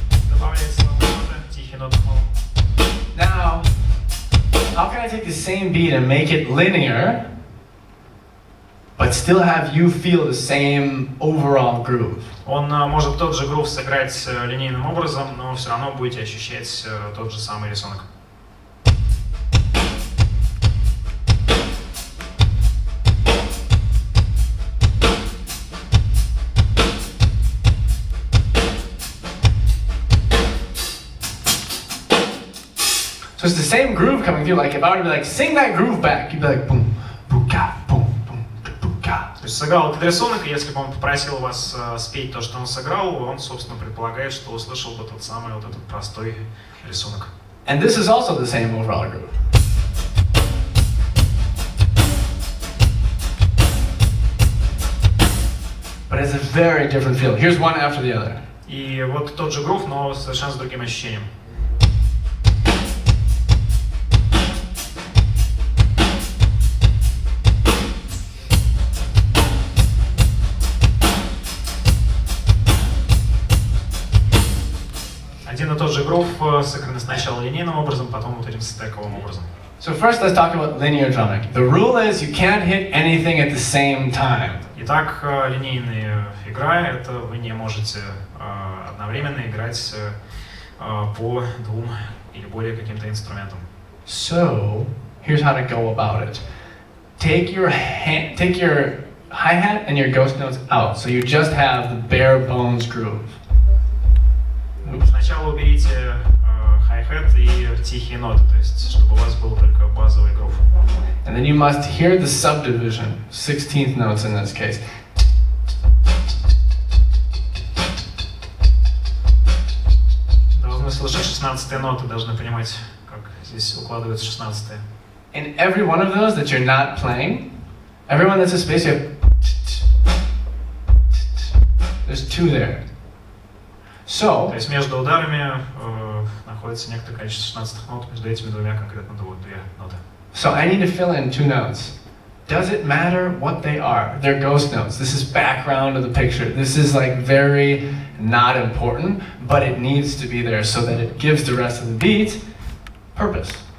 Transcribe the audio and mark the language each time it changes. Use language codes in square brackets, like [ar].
[ru] Добавляется нота, тихий нота. [en] Now, how can I take the same beat and make it linear, but still have you feel the same overall groove? [ru] Он может тот же грув сыграть линейным образом, но все равно будете ощущать тот же самый рисунок. [en] So it's the same groove coming through. Like if I were to be like, sing that groove back, you'd be like, boom, boom, ka, boom, boom, boom, ka. [ru] То есть сыграл этот рисунок, и если бы он попросил вас спеть то, что он сыграл, он, собственно, предполагает, что услышал бы тот самый вот этот простой рисунок. [en] And this is also the same overall groove. But it's a very different feel. Here's one after the other. [ru] И вот тот же грув, но совершенно с другим ощущением. Один и тот же грув сыграны сначала линейным образом, потом вот этим стековым образом. [en] So first let's talk about linear drumming. The rule is you can't hit anything at the same time. [ru] Итак, линейная игра — это вы не можете одновременно играть по двум или более каким-то инструментам. [en] So here's how to go about it. Take your hi-hat and your ghost notes out, so you just have the bare bones groove. [ru] Сначала уберите hi-hat и тихие ноты, то есть чтобы у вас был только базовый грув. [en] And then you must hear the subdivision, 16th notes in this case. [ru] Должны слышать 16-е ноты, должны понимать, как здесь укладываются 16-е. [en] In every one of those that you're not playing, everyone that's a space, you have there's two there. So, [ru] То есть между ударами находится некоторое количество 16-х нот, между этими двумя конкретно две ноты. [en] so I need to fill in two notes. Does it matter what they are? They're ghost notes. This is background of the picture. This is like very not important, but it needs to be there so that it gives the rest of the beat purpose.